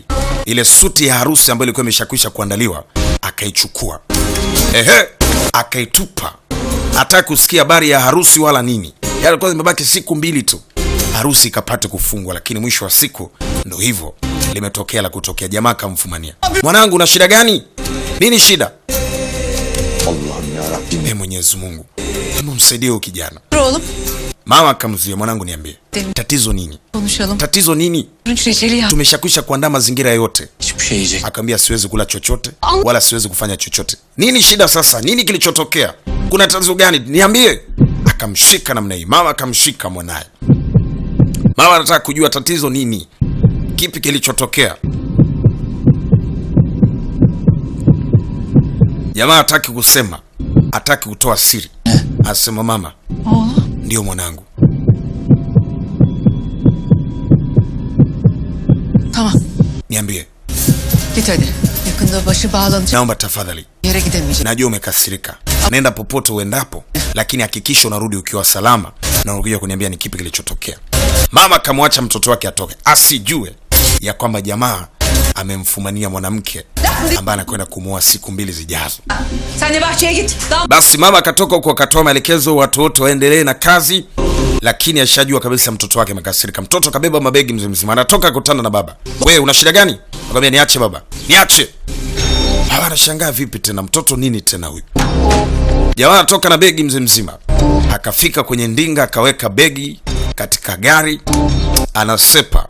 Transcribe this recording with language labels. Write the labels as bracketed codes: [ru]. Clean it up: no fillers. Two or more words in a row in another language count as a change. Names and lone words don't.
[sw] Ile suti ya harusi ambayo ilikuwa imeshakwisha kuandaliwa akaichukua. Akaitupa. Hataka kusikia habari ya harusi wala nini. Yale ilikuwa zimebaki siku 2 tu harusi ikapate kufungwa, lakini mwisho wa siku ndo hivyo limetokea la kutokea. Jamaa kamfumania. Mwanangu, una shida gani? Nini shida? [tr] Allah'ım ya Rabbim. [sw] Mwenyezi Mungu, hebu msaidie huyu kijana. Mama akamzuia. Mwanangu, niambie. Tatizo nini? Tatizo nini? Tumeshakwisha kuandaa mazingira yote. Akamwambia siwezi kula chochote wala siwezi kufanya chochote. Nini shida sasa? Nini kilichotokea? Kuna tatizo gani? Niambie. Akamshika namna hii. Mama akamshika mwanae. Mama anataka kujua tatizo nini? Kipi kilichotokea? Jamaa hataki kusema. Hataki kutoa siri. Asema mama. Ndio mwanangu. [tr] Tamam. [sw] Niambie. [tr] Git hadi. Yakında başı bağlanacak. [sw] Naomba tafadhali. [tr] Yere gidemeyecek. [sw] Najua umekasirika. Nenda popote uendapo, lakini hakikisha unarudi ukiwa salama na unakuja kuniambia ni kipi kilichotokea. Mama kamwacha mtoto wake atoke, asijue ya kwamba jamaa amemfumania mwanamke ambaye anakwenda kumuoa siku 2 zijazo. [tr] Sen de bahçeye git. [sw] Basi mama akatoka huko akatoa maelekezo watu wote waendelee na kazi, lakini ashajua kabisa mtoto wake amekasirika. Mtoto kabeba mabegi mzima, anatoka kukutana na baba. Wewe una shida gani? Akamwambia niache baba. Niache. Baba anashangaa vipi tena mtoto nini tena huyu? Jamaa anatoka na begi mzima. Akafika kwenye ndinga akaweka begi katika gari, anasepa.